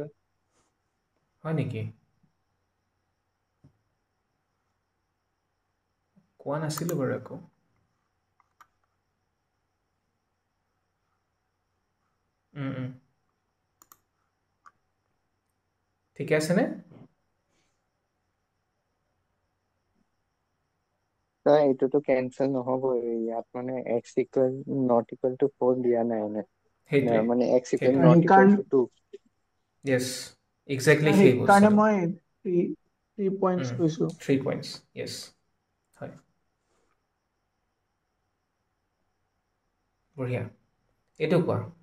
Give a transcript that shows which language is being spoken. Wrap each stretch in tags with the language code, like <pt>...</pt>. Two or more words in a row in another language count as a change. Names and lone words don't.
<as>হয় নেকি কোৱা নাছিলো বাৰু একো ঠিক আছে নে এইটোতো কেনসেল নহব ইয়াত মানে</as> <en>x equal not equal to 4</en> <as>দিয়া নাই মানে</as> <en>x equal not equal to 2 yes exactly</en> <as>সেই বস্তু কাৰণে মই 3 points কৈছো</as> <en>3 points yes</en> <as>হয় বঢ়িয়া এটো কোৱা</as>